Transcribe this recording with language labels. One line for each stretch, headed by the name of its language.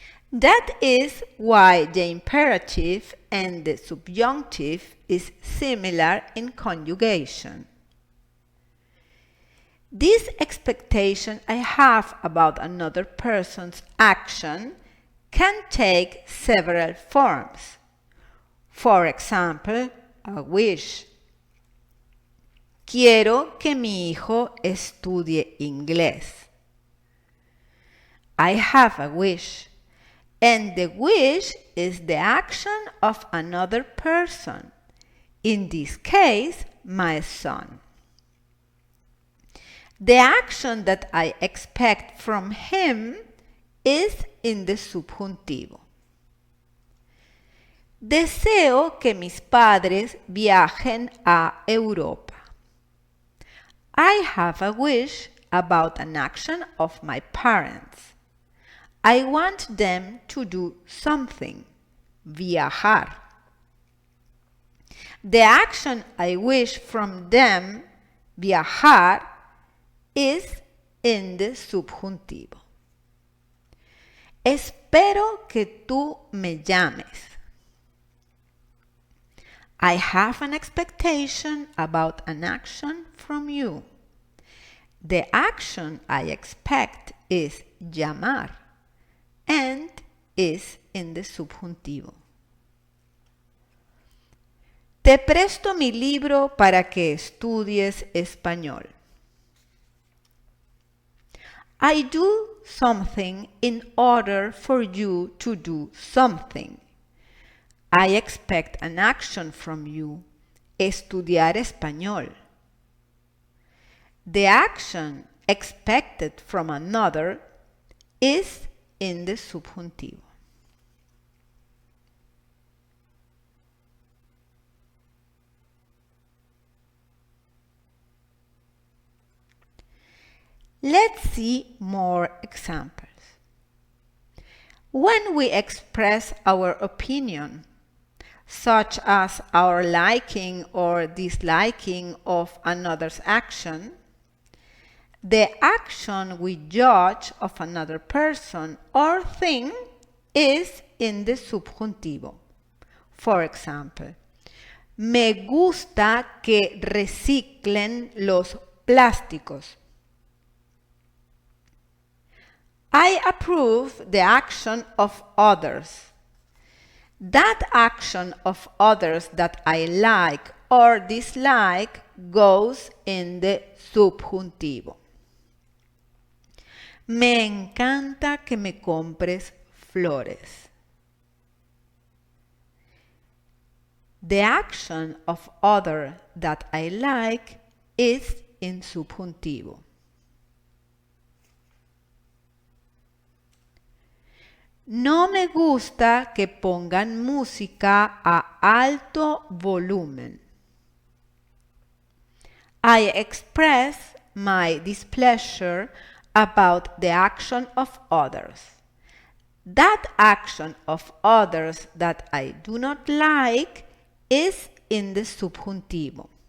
English: That is why the imperative and the subjunctive is similar in conjugation. This expectation I have about another person's action can take several forms. For example, a wish.
Spanish: Quiero que mi hijo estudie inglés.
English: I have a wish, and the wish is the action of another person, in this case, my son. The action that I expect from him is in the subjuntivo.
Spanish: Deseo que mis padres viajen a Europa.
English: I have a wish about an action of my parents. I want them to do something, viajar. The action I wish from them, viajar, is in the subjuntivo.
Spanish: Espero que tú me llames.
English: I have an expectation about an action from you. The action I expect is llamar and is in the subjuntivo.
Spanish: Te presto mi libro para que estudies español.
English: I do something in order for you to do something. I expect an action from you.
Spanish: Estudiar español.
English: The action expected from another is in the subjuntivo. Let's see more examples. When we express our opinion, such as our liking or disliking of another's action, the action we judge of another person or thing is in the subjuntivo. For example,
Spanish: me gusta que reciclen los plásticos.
English: I approve the action of others. That action of others that I like or dislike goes in the subjuntivo.
Spanish: Me encanta que me compres flores.
English: The action of other that I like is in subjuntivo.
Spanish: No me gusta que pongan música a alto volumen.
English: I express my displeasure about the action of others. That action of others that I do not like is in the subjuntivo.